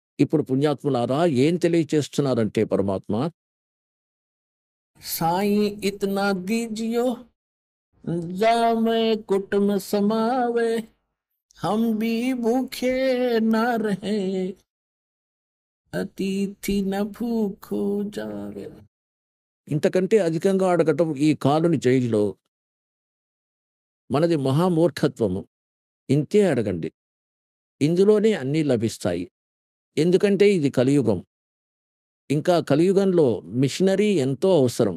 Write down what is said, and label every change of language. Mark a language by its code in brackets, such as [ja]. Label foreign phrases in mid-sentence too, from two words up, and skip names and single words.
[te] ఇప్పుడు పుణ్యాత్ములారా ఏం తెలియచేస్తున్నారంటే పరమాత్మ, [hi] साई इतना दीजियो जामे कुटुम समावे हम भी भूखे न रहे अतिथि न भूखो जावे. [te] ఇంతకంటే అధికంగా అడగటం ఈ కాలుని జైల్లో మనది మహామూర్ఖత్వము. ఇంతే అడగండి, ఇందులోనే అన్నీ లభిస్తాయి. ఎందుకంటే ఇది కలియుగం. ఇంకా కలియుగంలో మిషనరీ ఎంతో అవసరం.